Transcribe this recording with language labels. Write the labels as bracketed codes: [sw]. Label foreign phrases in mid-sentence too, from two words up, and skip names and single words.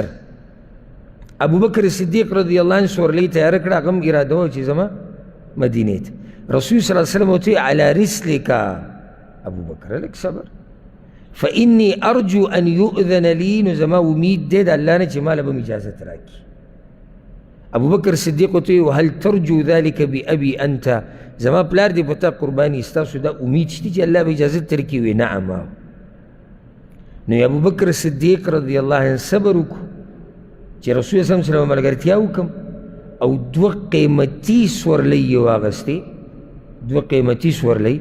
[ps] ابو بکر صدیق [ar] رضی الله عنه [ps] سورلۍ تیاره کړه، هغه هم اراده وه چې زما مدینې ته. رسول [ar] صلی الله علیه وسلم [ps] ورته [ar] علی رسلک [ps] ابو بکر لږ صبر، [ar] فإني أرجو أن يؤذن لي، [ps] نو زما امید دی د الله نه چې ماله به م اجازت راکړي. [ar] ابو بکر صدیق ورته وهل ترجو ذلك بأبي أنت، [ps] زما پلار دی په تا قرباني، ستاسو دا امید شته چې الله به اجازت درکړي؟ وی نعم. نو ابو بکر صدیق [ar] رضی الله عنه [ps] صبر وکړو چې رسول [ar] صلی الله علیه وسلم [ps] ملګرتیا وکړم، او دوه قیمتي سورلۍ یې واغستې، دوه قیمتي سورلۍ.